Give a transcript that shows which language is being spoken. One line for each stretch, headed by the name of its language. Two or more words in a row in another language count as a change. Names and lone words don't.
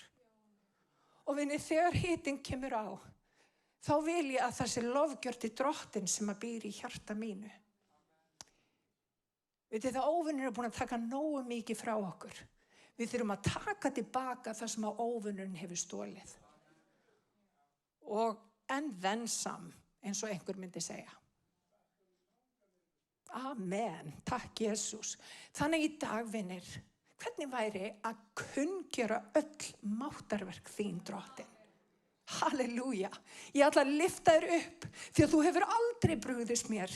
Icelandic: Og vinir, þegar hitinn kemur á, þá vil ég að það sé lofgjörð til Drottinn sem að býr í hjarta mínu. Vitið það, óvinurinn er búin að taka nógu mikið frá okkur. Við þurfum að taka tilbaka það sem að óvinurinn hefur stólið.
English: Og and then some,
Icelandic: eins og einhver myndi segja. Amen, takk Jesús. Þannig í dag, vinir, hvernig væri að kunngera öll máttarverk þín, Drottinn? Halleluja. Ég ætla að lyfta þér upp því að þú hefur aldrei brugðist mér.